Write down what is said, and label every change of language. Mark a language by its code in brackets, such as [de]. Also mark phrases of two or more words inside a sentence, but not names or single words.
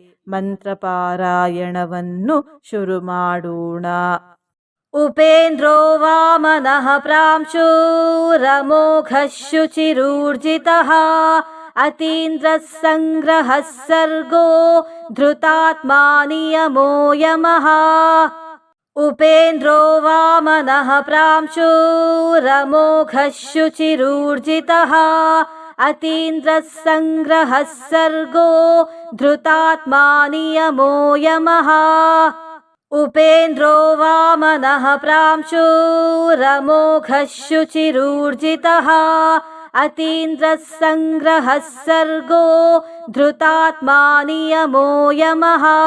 [kn] ಮಂತ್ರಪಾರಾಯಣವನ್ನು ಶುರು ಮಾಡೋಣ. [sa] ಉಪೇಂದ್ರೋ ವಾಮನಃ ಪ್ರಾಂಶುರಮೋಘಃ ಶುಚಿರೂರ್ಜಿತಃ ಅತೀಂದ್ರಃ ಸಂಗ್ರಹಃ ಸರ್ಗೋ ಧೃತಾತ್ಮಾ ನಿಯಮೋ ಯಮಃ. ಉಪೇಂದ್ರೋ ವಾಮನಃ ಪ್ರಾಂಶುರಮೋಘಃ ಶುಚಿರೂರ್ಜಿತಃ ಅತೀಂದ್ರಃ ಸಂಗ್ರಹಃ ಸರ್ಗೋ ಧೃತಾತ್ಮಾ ನಿಯಮೋ ಯಮಃ. ಉಪೇಂದ್ರೋ ವಾಮನಃ ಪ್ರಾಂಶುರಮೋಘಃ ಶುಚಿರೂರ್ಜಿತಃ ಅತೀಂದ್ರಃ ಸಂಗ್ರಹಃ ಸರ್ಗೋ ಧೃತಾತ್ಮಾ ನಿಯಮೋ ಯಮಃ.